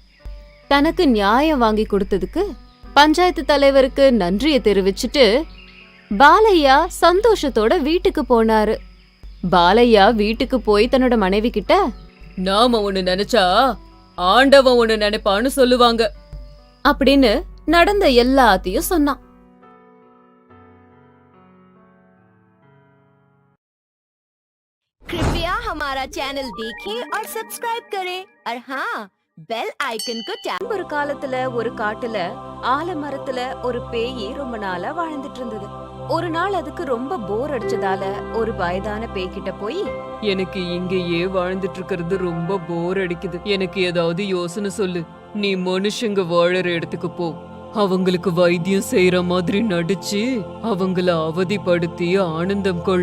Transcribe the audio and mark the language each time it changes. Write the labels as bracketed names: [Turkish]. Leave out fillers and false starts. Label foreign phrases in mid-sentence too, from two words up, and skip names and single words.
[Tamil] தனக்கு நியாயம் வாங்கி கொடுத்ததுக்கு பஞ்சாயத்து தலைவருக்கு நன்றியை தெரிவிச்சுட்டு பாலையா சந்தோஷத்தோட வீட்டுக்கு போனாரு. பாலையா வீட்டுக்கு போய் தன்னோட மனைவி கிட்ட, நாம ஒண்ணு நினைச்சா ஆண்டவன் ஒண்ணு நினைப்பான்னு சொல்லுவாங்க அப்படின்னு நடந்த எல்லாத்தையும் சொன்னான். [Hindi] कृपया हमारा चैनल देखें और सब्सक्राइब करें और हाँ [English] bell icon [Hindi] को टैप। [Tamil] ஒரு காலத்துல ஒரு காட்டுல ஆலமரத்துல ஒரு பேயி ரொம்ப நாளா வாழ்ந்துட்டு இருந்தது. ஒரு நாள் அதுக்கு ரொம்ப போர் அடிச்சதால ஒரு வயதான பேய்கிட்ட போய், எனக்கு இங்கேயே வாழ்ந்துட்டு இருக்கிறது ரொம்ப போர் அடிக்குது, எனக்கு ஏதாவது யோசனை சொல்லு. நீ மனுஷங்க வாழற இடத்துக்கு போ, அவங்களுக்கு வைத்தியம் செய்யற மாதிரி நடிச்சு அவங்கள அவதிப்படுத்தி ஆனந்தம் கொள்